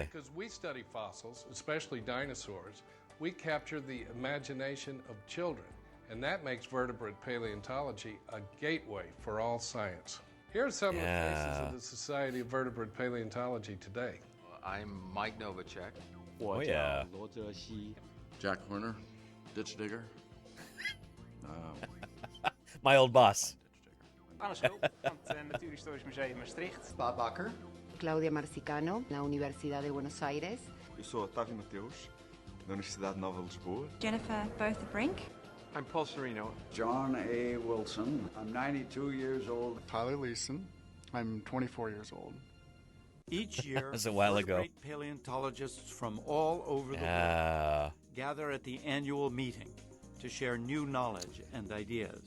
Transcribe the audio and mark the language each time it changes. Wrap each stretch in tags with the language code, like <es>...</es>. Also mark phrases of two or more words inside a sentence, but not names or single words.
<en>Because we study fossils, especially dinosaurs, we capture the imagination of children, and that makes vertebrate paleontology a gateway for all science. Here are some of the faces of the Society of Vertebrate Paleontology today. I'm Mike Novacek. Oh yeah. Jack Horner, ditch digger. My old boss.</en> <nl>Anne Schulp van het Natuurhistorisch Museum Maastricht.</nl> <en>Bob Bakker. Claudia Marcicano,</en> <pt>na Universidade de Buenos Aires. Eu sou Otávio Mateus, da Universidade Nova de Lisboa.</pt> <en>Jennifer Bertha Brink. I'm Paul Sereno. John A. Wilson. I'm 92 years old. Tyler Leeson. I'm 24 years old. Each year, That was a while ago. Paleontologists from all over the world gather at the annual meeting to share new knowledge and ideas.</en>